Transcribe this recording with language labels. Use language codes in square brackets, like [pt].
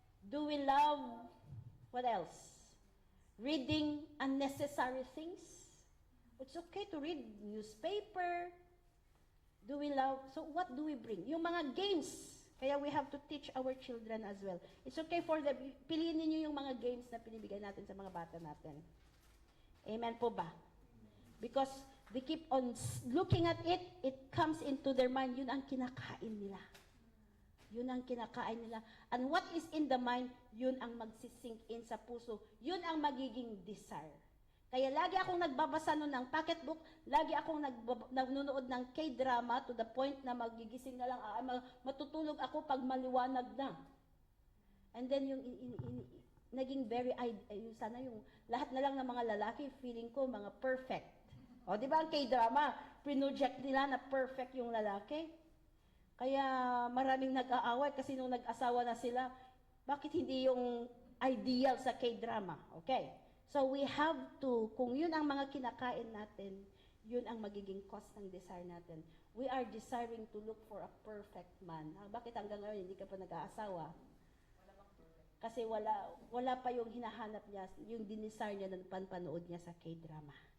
[en] Do we love, what else? Reading unnecessary things? It's okay to read newspaper. Do we love, so what do we bring? [tl] Yung mga games, kaya [en] we have to teach our children as well. It's okay for them, [tl] piliin niyo yung mga games na pinibigay natin sa mga bata natin. Amen po ba? [en] Because they keep on looking at it, it comes into their mind, [tl] yun ang kinakain nila. Yun ang kinakain nila. [en] And what is in the mind, [tl] yun ang magsisink in sa puso. Yun ang magiging desire. Kaya lagi akong nagbabasa nun ng pocketbook, lagi akong nanonood ng K-drama to the point na magigising na lang, matutulog ako pag maliwanag na. And then yung naging very, sana yung lahat na lang ng mga lalaki, feeling ko mga perfect. O, di ba ang K-drama, project nila na perfect yung lalaki? Kaya maraming nag-aaway kasi nung nag-asawa na sila, bakit hindi yung ideal sa K-drama? Okay. [en] So we have to, [tl] kung yun ang mga kinakain natin, yun ang magiging cause ng desire natin. [en] We are desiring to look for a perfect man. [tl] Bakit hanggang ngayon hindi ka pa nag-aasawa? Kasi wala pa yung hinahanap niya, yung dinesire niya ng panpanood niya sa K-drama.